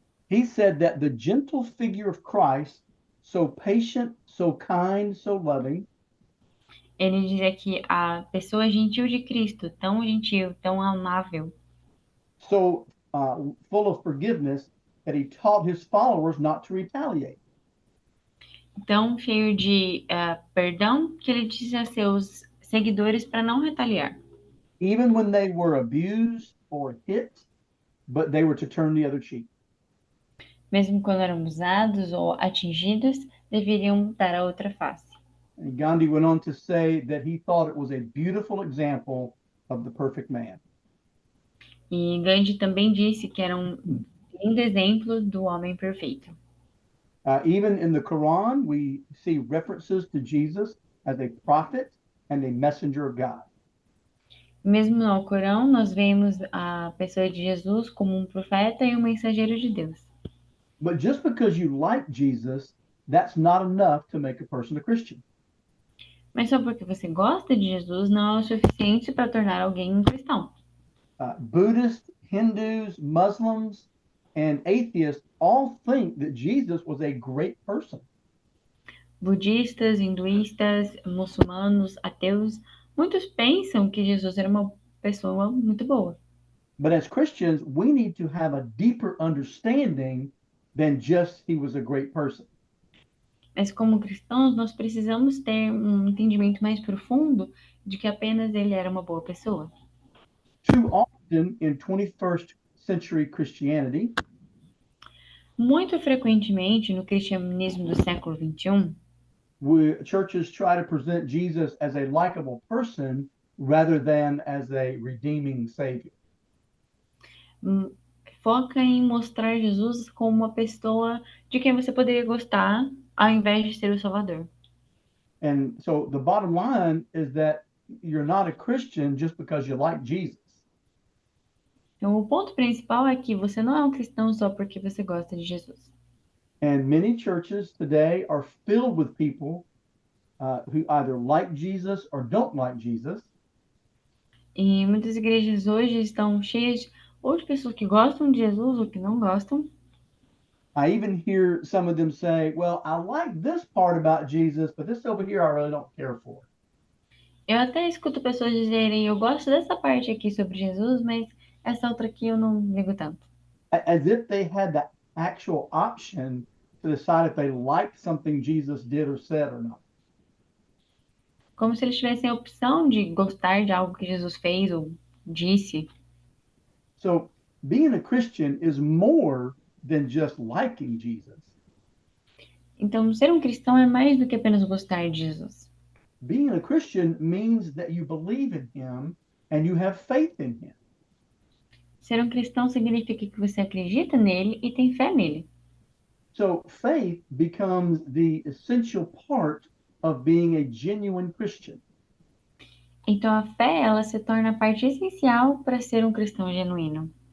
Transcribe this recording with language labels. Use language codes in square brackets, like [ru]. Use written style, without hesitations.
[en] He said that the gentle figure of Christ, so patient, so kind, so loving, [pt] Ele dizia que a pessoa gentil de Cristo, tão gentil, tão amável, [en] so full of forgiveness, that he taught his followers not to retaliate. [pt] tão cheio de perdão, que ele disse a seus seguidores para não retaliar. [en] Even when they were abused or hit, but they were to turn the other cheek. [pt] Mesmo quando eram abusados ou atingidos, deveriam dar a outra face. [en] And Gandhi went on to say that he thought it was a beautiful example of the perfect man. [pt] E Gandhi também disse que era um lindo exemplo do homem perfeito. [en] Even in the Quran, we see references to Jesus as a prophet and a messenger of God. [pt] Mesmo no Alcorão, nós vemos a pessoa de Jesus como um profeta e um mensageiro de Deus. [en] But just because you like Jesus, that's not enough to make a person a Christian. [pt] Mas só porque você gosta de Jesus não é o suficiente para tornar alguém um cristão. [en] Buddhists, Hindus, Muslims, and atheists all think that Jesus was a great person. [pt] Budistas, hinduístas, muçulmanos, ateus, muitos pensam que Jesus era uma pessoa muito boa. [en] But as Christians, we need to have a deeper understanding than just he was a great person. [pt] Mas como cristãos, nós precisamos ter um entendimento mais profundo de que apenas ele era uma boa pessoa. [en] Too often in 21st century Christianity, [pt] Muito frequentemente no cristianismo do século XXI, [en] churches try to present Jesus as a likable person rather than as a redeeming savior. [pt] foca em mostrar Jesus como uma pessoa de quem você poderia gostar, ao invés de ser o Salvador. [en] And so the bottom line is that you're not a Christian just because you like Jesus. [pt] Então, o ponto principal é que você não é um cristão só porque você gosta de Jesus. [en] And many churches today are filled with people who either like Jesus or don't like Jesus. [pt] E muitas igrejas hoje estão cheias ou de pessoas que gostam de Jesus ou que não gostam. [en] I even hear some of them say, well, I like this part about Jesus, but this over here I really don't care for. [pt] Eu até escuto pessoas dizerem, eu gosto dessa parte aqui sobre Jesus, mas essa outra aqui eu não ligo tanto. [en] As if they had the actual option to decide if they liked something Jesus did or said or not. [pt] Como se eles tivessem a opção de gostar de algo que Jesus fez ou disse. [en] So being a Christian is more than just liking Jesus. [pt] Então, ser um cristão é mais do que apenas gostar de Jesus. [en] Being a Christian means that you believe in him and you have faith in him. [pt] Ser um cristão significa que você acredita nele e tem fé nele. [en] So faith becomes the essential part of being a genuine Christian. [pt] Então, a fé, ela se torna a parte essencial para ser um cristão genuíno.